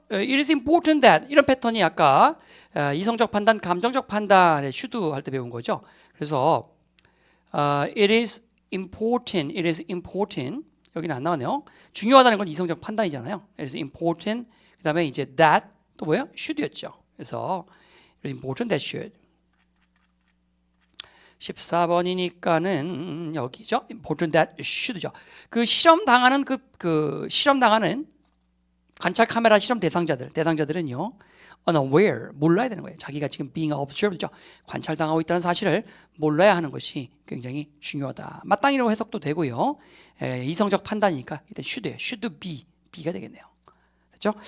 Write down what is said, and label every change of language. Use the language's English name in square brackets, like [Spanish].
[English] It is important that [Korean] 이런 패턴이 아까 이성적 판단, 감정적 판단에 should 할 때 배운 거죠. 그래서 [English] it is important [Korean] 여기는 안 나왔네요. 중요하다는 건 이성적 판단이잖아요. [English] It is important. [Korean] 그 다음에 이제 that 또 뭐예요? should였죠. [English] 그래서 it is important that should. [Korean] 14번이니까는 여기죠. [English] important that should죠. [Korean] 그 실험 당하는 실험 당하는 관찰 카메라 실험 대상자들은요. unaware, 몰라야 되는 거예요. 자기가 지금 [English] being observed [Korean] 죠. 관찰당하고 있다는 사실을 몰라야 하는 것이 굉장히 중요하다. 마땅히로 해석도 되고요. 이성적 판단이니까 일단 should be가 되겠네요. 됐죠?